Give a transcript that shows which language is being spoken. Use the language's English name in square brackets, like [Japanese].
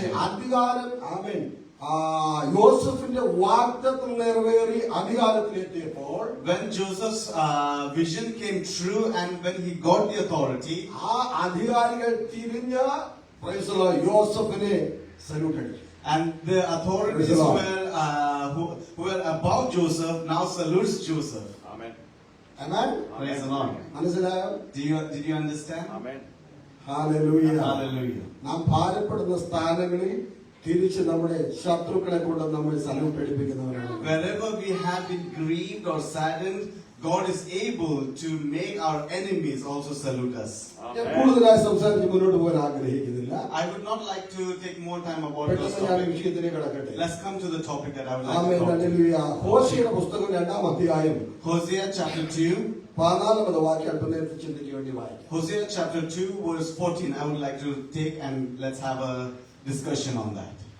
[Malayalam] അധികാരം അവൻ യോസഫിന്റെ വാഗ്ദത്തം നിറവേറി അധികാരത്തിലെത്തിയപ്പോൾ, [English] when Joseph's vision came true and when he got the authority, [Malayalam] ആ അധികാരികൾ തിരിഞ്ഞ യോസഫിനെ സല്യൂട്ട് അടിച്ചു. [English] and the authorities who were above Joseph now salutes Joseph. Amen. Amen. Praise the Lord. [Malayalam] മനസ്സിലായോ? [English] Did you understand? Amen. [Malayalam] Hallelujah. [English] Hallelujah. [Malayalam] നാം ഭാരപ്പെടുന്ന സ്ഥാനങ്ങളിൽ തിരിച്ച് നമ്മുടെ ശത്രുക്കളെ കൊണ്ട് നമ്മൾ salute അടിപ്പിക്കുന്നവരാണ്. [English] Wherever we have been grieved or saddened, God is able to make our enemies also salute us. [Malayalam] ഞാൻ കൂടുതലായി സംസാരിച്ച് മുന്നോട്ട് പോകാൻ ആഗ്രഹിക്കുന്നില്ല. [English] I would not like to take more time about those [Malayalam] പെട്ടെന്ന് ഞാൻ [English] topics. [Malayalam] വിഷയത്തിലേക്ക് കടക്കട്ടെ. [English] Let's come to the topic that I would like [Malayalam] amen. [English] to talk about. [Malayalam] Hallelujah. ഹോശേയുടെ പുസ്തകം 2-ാം അധ്യായം [English] Hosea chapter 2. [Malayalam] 14-ാമത്തെ വാക്യം അല്പനേരത്തെ ചിന്തയ്ക്ക് വേണ്ടി വായിക്കാം. [English] Hosea chapter 2 verse 14. I would like to take and let's have a discussion on that.